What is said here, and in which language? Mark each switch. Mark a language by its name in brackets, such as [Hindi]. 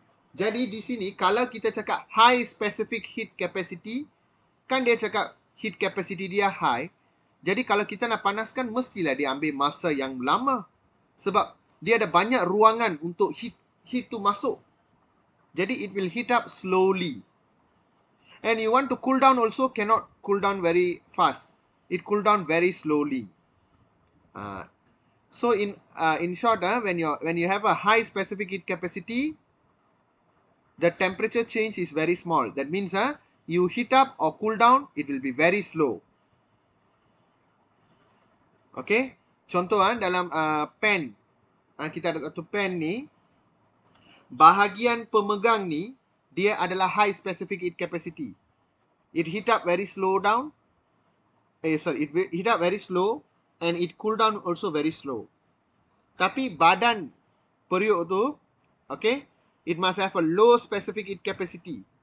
[Malay] Jadi di sini kalau kita cakap high specific heat capacity, kan dia cakap heat capacity dia high. Jadi kalau kita nak panaskan, mestilah dia ambil masa yang lama. Sebab dia ada banyak ruangan untuk heat tu masuk. [English] Jadi it will heat up slowly. And you want to cool down also, cannot cool down very fast. It cool down very slowly. So in short, when you have a high specific heat capacity, the temperature change is very small. That means you heat up or cool down, it will be very slow. Okay. [Malay] Contoh dalam pen, kita ada satu pen ni, bahagian pemegang ni dia adalah high specific heat capacity. [English] It heat up very slow down. It heat up very slow and it cool down also very slow. [Malay] Tapi badan periuk tu, [English] okay, it must have a low specific heat capacity.